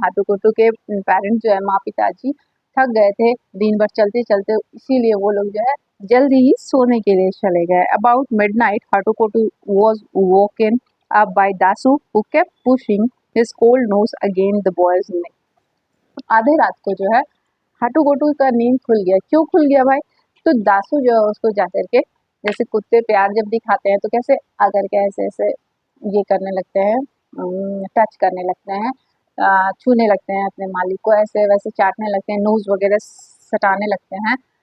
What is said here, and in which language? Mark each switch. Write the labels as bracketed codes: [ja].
[hi] हाटुकोटू के पेरेंट्स जो है माँ पिताजी थक गए थे दिन भर चलते चलते, इसीलिए वो लोग जो है जल्दी ही सोने के लिए चले गए। [en] About midnight, Hatukotu was woken up by Dasu, who kept pushing his cold nose against the boy's neck. [hi] आधे रात को जो है हाटुकोटू का नींद खुल गया। क्यों खुल गया भाई? तो दासू जो है उसको जाकर के, जैसे कुत्ते प्यार जब दिखाते हैं तो कैसे आकर के ऐसे ऐसे ये करने लगते हैं, टच करने लगते हैं, छूने लगते हैं अपने मालिक को, ऐसे वैसे चाटने लगते हैं, नोज वगैरह सटाने लगते हैं।